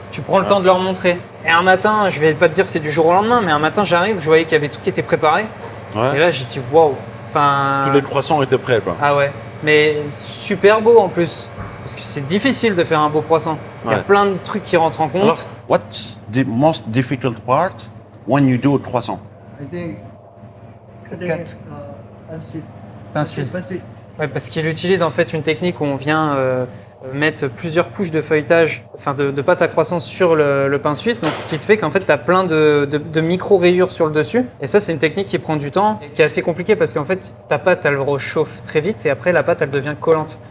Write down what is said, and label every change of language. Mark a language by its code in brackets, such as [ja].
[fr] Tu prends le temps de leur montrer. Et un matin, je vais pas te dire c'est du jour au lendemain, mais un matin, j'arrive, je voyais qu'il y avait tout qui était préparé. Ouais. Et là, j'ai dit waouh. Enfin, Tous les croissants étaient prêts, quoi. ah ouais, mais super beau en plus. Parce que c'est difficile de faire un beau croissant. Il y a Ouais. plein de trucs qui rentrent en compte. [en] Alors, what's the most difficult part when you do a croissant? I think [fr] Quatre. pain suisse. Pain suisse. Pain suisse. Ouais, parce qu'il utilise en fait une technique où on vient mettre plusieurs couches de feuilletage, enfin de pâte à croissant sur le pain suisse. Donc ce qui te fait qu'en fait tu as plein de micro-rayures sur le dessus. Et ça c'est une technique qui prend du temps et qui est assez compliquée parce qu'en fait ta pâte elle rechauffe très vite et après la pâte elle devient collante.